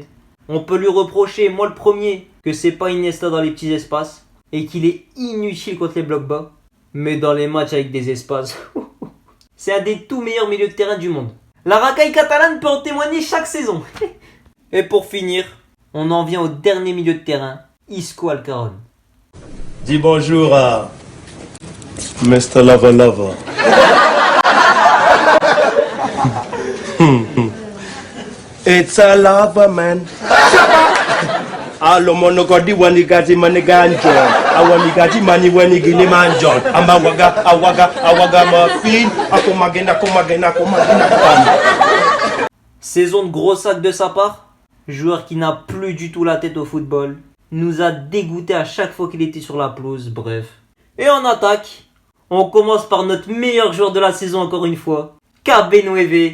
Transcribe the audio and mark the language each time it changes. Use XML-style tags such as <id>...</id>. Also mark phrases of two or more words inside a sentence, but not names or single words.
<fr>On peut lui reprocher, moi le premier, que c'est pas Iniesta dans les petits espaces et qu'il est inutile contre les blocs bas. Mais dans les matchs avec des espaces, c'est un des tout meilleurs milieux de terrain du monde. La racaille catalane peut en témoigner chaque saison. Et pour finir, on en vient au dernier milieu de terrain, Isco Alcaron. Dis bonjour à Mr. Lover Lover.</fr> <en>It's a lover man. Alo monokodi wanigati maniganjo. Awamigati mani wanigini manjo. Awaga mafin. Akomagena.</en> <fr>Saison de gros sac de sa part. Joueur qui n'a plus du tout la tête au football. Nous a dégoûté à chaque fois qu'il était sur la pelouse, bref. Et en attaque, on commence par notre meilleur joueur de la saison encore une fois. KB9.</fr>